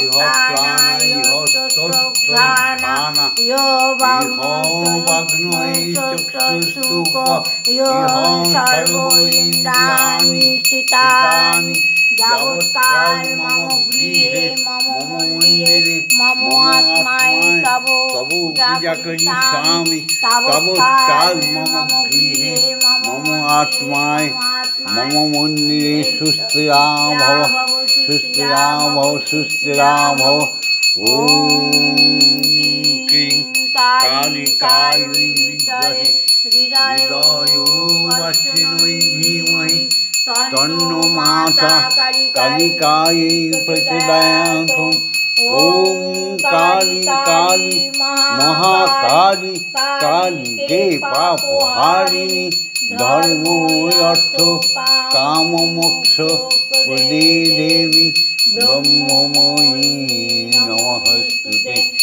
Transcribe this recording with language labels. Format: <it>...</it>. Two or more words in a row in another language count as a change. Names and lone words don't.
<sa>স্তোত্রঘ্রাণা ইহ বাগ্নৈ চক্ষুষ্তুক ইহ সর্বইন্দ্রিয়াণি স্থিতানি যাবৎকাল মম গৃহে মম মন্দিরে মম আত্মায় তব পূজা করিষ্যামি তাবৎকাল মম গৃহে মম আত্মায় মম মন্দিরে সুস্থিরা ভব ওম ক্রিং কালিকায় বিদ্মহে হৃদয়োবাসিন্যৈ ধীমহি তন্নো মাতা কালিকায় প্রচোদয়াৎ ওম কালী কালী মহাকালী কালী কে পাপহারিণী ধর্ম অর্থ কাম মোক্ষ প্রদে দেবী ব্রহ্মময়ী নমস্তুতে</sa>